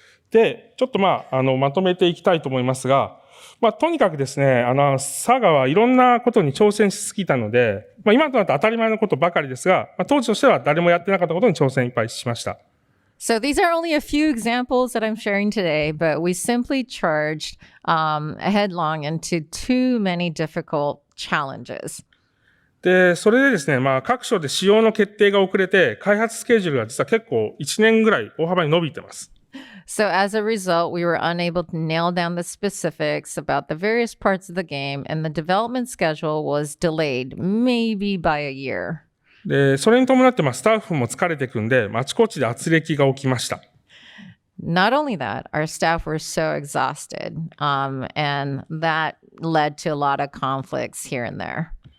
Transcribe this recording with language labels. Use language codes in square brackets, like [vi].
[ja] で、ちょっとまとめていきたいと思いますが、とにかくですね、サガはいろんなことに挑戦しすぎたので、今となって当たり前のことばかりですが、当時としては誰もやってなかったことに挑戦いっぱいしました。 [en] So these are only a few examples that I'm sharing today, but we simply charged headlong into too many difficult challenges. [ja] で、それでですね、各所で仕様の決定が遅れて、開発スケジュールが実は結構1年ぐらい大幅に伸びてます。 [en] So as a result, we were unable to nail down the specifics about the various parts of the game, and the development schedule was delayed, maybe by a year. [ja] で、それに伴ってスタッフも疲れてくんで、あちこちで圧力が起きました。 [en] Not only that, our staff were so exhausted, and that led to a lot of conflicts here and there.